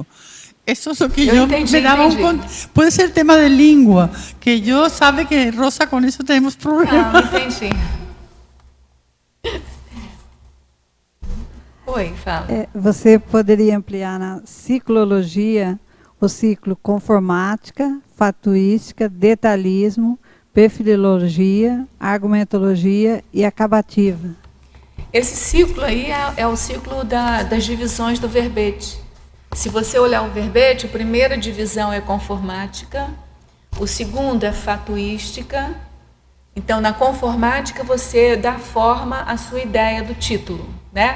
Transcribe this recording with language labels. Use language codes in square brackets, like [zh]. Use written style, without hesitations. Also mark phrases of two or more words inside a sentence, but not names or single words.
[pt] Isso é o que eu me dava pode ser tema de língua, que eu sabe que Rosa com isso temos problemas. Entendi. Oi, fala. Você poderia ampliar na ciclologia o ciclo conformática, fatuística, detalhismo, perfilologia, argumentologia e acabativa. Esse ciclo aí é o ciclo das divisões do verbete. Se você olhar o verbete, a primeira divisão é conformática, o segundo é fatuística. Então, na conformática, você dá forma à sua ideia do título, né?